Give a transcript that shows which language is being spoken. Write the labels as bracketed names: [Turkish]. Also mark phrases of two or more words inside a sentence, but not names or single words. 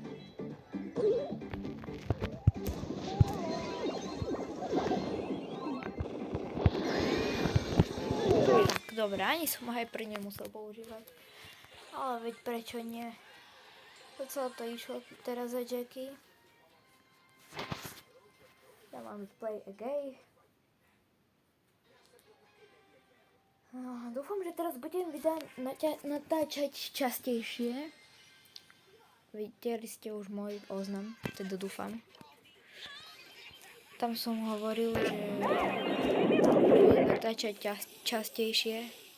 [Slovak] Tak, dobre, ani som Hyper nemusel používať. Ale veď prečo nie? Docela to išlo teraz za Jackie. Ja mám [English] play again. [Slovak] No, dúfam, že teraz budem videa natáčať častejšie. Videli ste už môj oznam, teda dúfam. Tam som hovoril, že budem natáčať častejšie.